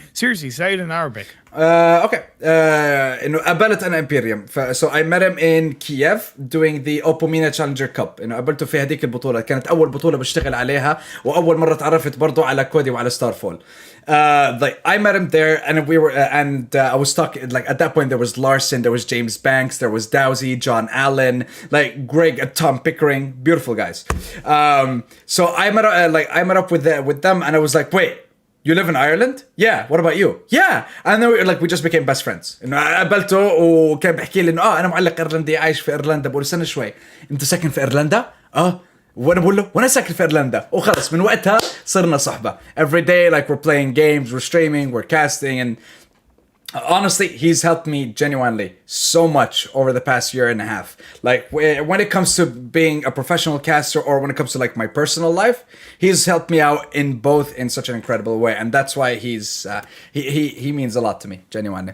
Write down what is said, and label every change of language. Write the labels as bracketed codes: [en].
[en] Seriously, say it in Arabic. [ar] Okay. إنه قابلت أنا إمبيريوم. [en] So I met him in Kiev doing the Opomina Challenger Cup. [ar] إنه قابلته في هذيك البطولة، كانت أول بطولة بشتغل عليها، وأول مرة تعرفت برضو على كودي وعلى ستارفول. [en] Like I met him there, and we were, I was stuck. Like at that point, there was Larson, there was James Banks, there was Dowsey, John Allen, like Greg, Tom Pickering, beautiful guys. So I met up with them, and I was like, wait. You live in Ireland? Yeah. What about you? Yeah. And then we just became best friends. [ar] إنه قابلته وكان بحكي لي إنه أنا معلق إيرلندي عايش في إيرلندا. بقول استنى شوي، أنت ساكن في إيرلندا؟ وانا بقول له وانا ساكن في ايرلندا، وخلص من وقتها صرنا صحبه. [en] Every day like we're playing games, we're streaming, we're casting, and honestly he's helped me genuinely so much over the past year and a half. Like when it comes to being a professional caster, or when it comes to like my personal life, he's helped me out in both in such an incredible way, and that's why he means a lot to me, genuinely.